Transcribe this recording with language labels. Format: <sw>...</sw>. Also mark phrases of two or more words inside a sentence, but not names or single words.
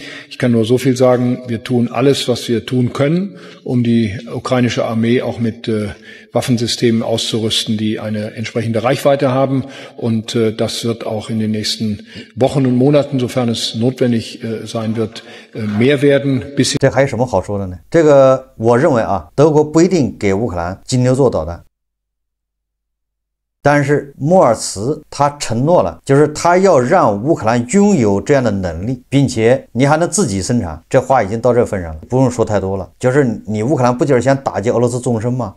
<de>Ich kann nur so viel sagen, wir tun alles, was wir tun können, um die ukrainische Armee auch mit Waffensystemen auszurüsten, die eine entsprechende Reichweite haben. Und das wird auch in den nächsten Wochen und Monaten, sofern es notwendig sein wird, mehr werden.</de> <zh>这还有什麼好說的呢？這個我認為啊，德國不一定給烏克蘭金牛座導彈。但是莫爾茨他承諾了，就是他要讓烏克蘭擁有這樣的能力，並且你還能自己生產。這話已經到這份上了，不用說太多了。就是你烏克蘭不就是想打擊俄羅斯縱深嗎？</zh>